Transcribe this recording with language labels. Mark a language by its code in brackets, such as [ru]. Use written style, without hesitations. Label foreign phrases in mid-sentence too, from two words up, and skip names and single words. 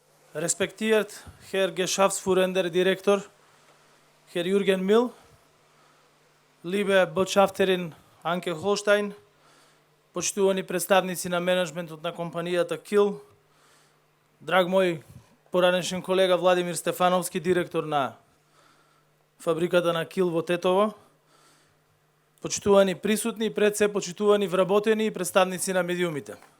[de] Respektiert Herr Geschäftsführender Direktor, Herr Jürgen Mill, liebe Botschafterin Anke Holstein, [mk] почитувани представници на менеджментот на компанијата KIL, драг мој поранешен колега Владимир Стефановски, директор на фабриката на KIL во Тетово, почитувани присутни и пред се почитувани вработени и представници на медиумите.